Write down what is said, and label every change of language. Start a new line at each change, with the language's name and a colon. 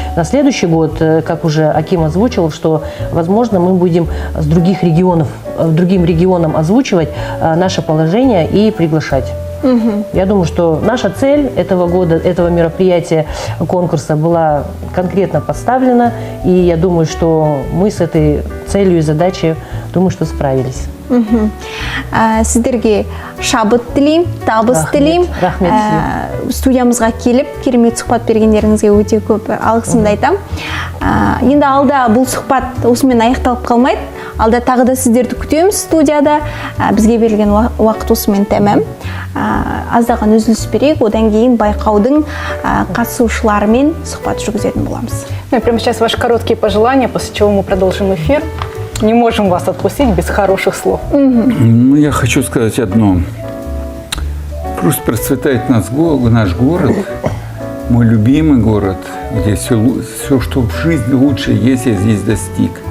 Russian: На следующий год, как уже Аким озвучил, что, возможно, мы будем с других регионов, другим регионам озвучивать наше положение и приглашать. Я думаю, что наша цель этого года, этого мероприятия, конкурса была конкретно поставлена, и я думаю, что мы с этой целью и задачей, думаю, что справились.
Kazakh: Сіздерге шабыт тілеймін, табыс тілеймін. Рахмет сізге. Студиямызға келіп, керемет сұхбат бергендеріңізге өте көп алғысымды айтамын. Енді алда бұл сұхбат осымен аяқталып қалмайды. Алда тағы да сіздерді күтеміз студияда. Бізге берілген уақыт осымен тәмам. Аздаған үзіліс берейік, одан кейін байқаудың қатысушыларымен сұхбат жүргізетін боламыз.
Russian: Прямо сейчас ваши короткие пожелания, после чего мы продолжим эфир. Не можем вас отпустить без хороших слов. Ну, я хочу сказать одно. Пусть процветает наш город, мой любимый город, где все, что в жизни лучше есть, я здесь достиг.